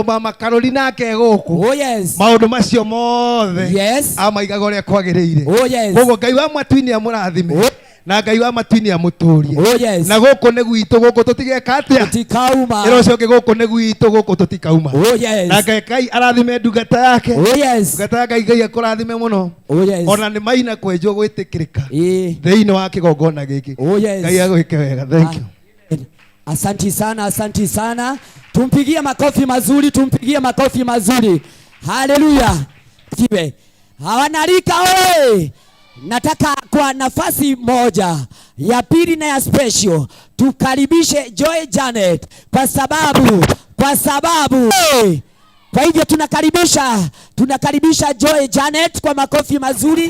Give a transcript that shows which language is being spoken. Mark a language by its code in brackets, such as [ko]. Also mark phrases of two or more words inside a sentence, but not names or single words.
[ki] mama Carolina ake guku maundu macio mothe amaigaga uria kwagiriire koguo Ngai wa matu-ini amurathime na Ngai wa matu-ini amuturie na guku ni gwitu guku tutigeka atia tutikauma ira ucio guku ni gwitu guku tutikauma na Ngai arathime ndungata yake ndungata Ngai Ngai akurathime muno ona ni maina kwenjwo gwitikirika thiini wa kigongona giki Ngai agwike wega. [en] Thank you. [sw] Asanti sana, asanti sana. Tumpigie makofi mazuri, tumpigie makofi mazuri. Haleluya. Siwe. Hawanalika oye. Nataka kwa nafasi moja ya pili na ya special tukaribishe Joy Janet kwa sababu kwa hivyo tunakaribisha Joy Janet kwa makofi mazuri.